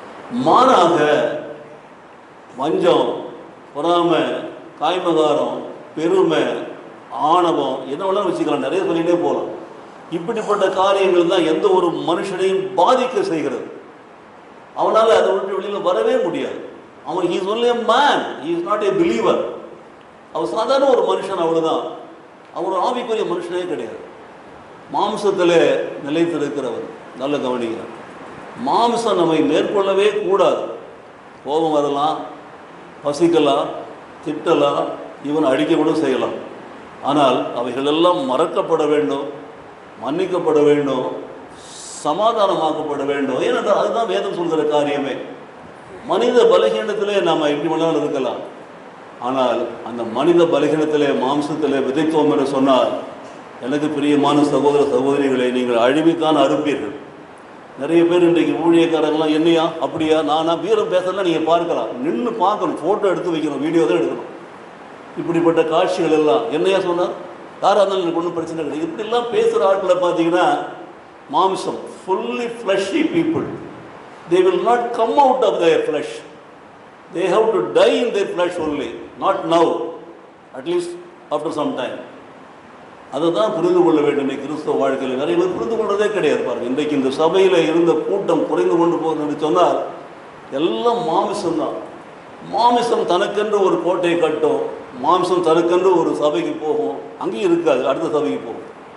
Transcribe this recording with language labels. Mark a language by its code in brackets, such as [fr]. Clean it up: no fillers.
[ta] மாறாக வஞ்சம், பொறாமை, காய்மகாரம், பெருமை, ஆணவம் என்ன வேணாலும் வச்சுக்கலாம், நிறைய சொல்லிகிட்டே போகலாம். இப்படிப்பட்ட காரியங்கள் தான் எந்த ஒரு மனுஷனையும் பாதிக்க செய்கிறது. அவனால் அதை விட்டு வெளியில் வரவே முடியாது. அவன் [en] he is only a man, he is not a believer. [ta] அவர் சாதாரண ஒரு மனுஷன், அவ்வளோதான். அவர் ஆவிக்குரிய மனுஷனே கிடையாது. மாம்சத்தில் நிலைத்திருக்கிறவர். நல்ல கவனிங்க. மாம்சம் நம்மை மேற்கொள்ளவே கூடாது. கோபம் வரலாம், பசிக்கலாம், திட்டலாம், இவன் அடிக்க கூட செய்யலாம். ஆனால் அவைகளெல்லாம் மறக்கப்பட வேண்டும், மன்னிக்கப்பட வேண்டும், சமாதானமாக்கப்பட வேண்டும். ஏனென்றால் அதுதான் வேதம் சொல்கிற காரியமே. மனித பலகீனத்திலே நாம் எப்படி வேணாலும் இருக்கலாம். ஆனால் அந்த மனித பலகீனத்திலே மாம்சத்திலே விதைத்தோம் என்று சொன்னால், எனக்கு பிரியமான சகோதர சகோதரிகளை, நீங்கள் அழிவித்தான் அறுப்பீர்கள். நிறைய பேர் இன்றைக்கு ஊழியக்காரங்களாம் என்னையா அப்படியா நானா வீரம் பேசலாம். நீங்கள் பார்க்கலாம், நின்று பார்க்கணும், ஃபோட்டோ எடுத்து வைக்கணும், வீடியோ தான் எடுக்கணும். இப்படிப்பட்ட காட்சிகள் எல்லாம் என்னையா சொன்னார், யாராக இருந்தாலும் எனக்கு ஒன்றும் பிரச்சனை கிடையாது. இப்படிலாம் பேசுகிற ஆட்களை பார்த்தீங்கன்னா மாம்சம், [en] Fully fleshy people. They will not come out of their flesh. They have to die in their flesh only. Not now, at least after some time. [ta] அதை தான் புரிந்து கொள்ள வேண்டும். இன்றைக்கு கிறிஸ்தவ வாழ்க்கையில் நிறைய பேர் புரிந்து கொண்டதே கிடையாது. பாருங்கள், இன்றைக்கு இந்த சபையில் இருந்த கூட்டம் குறைந்து கொண்டு போகுதுன்னு சொன்னால் எல்லாம் மாமிசம் தான். மாமிசம் தனக்கென்று ஒரு கோட்டையை கட்டும், மாம்சம் தனக்கென்று ஒரு சபைக்கு போகும், அங்கேயும் இருக்காது, அடுத்த சபைக்கு போகும்.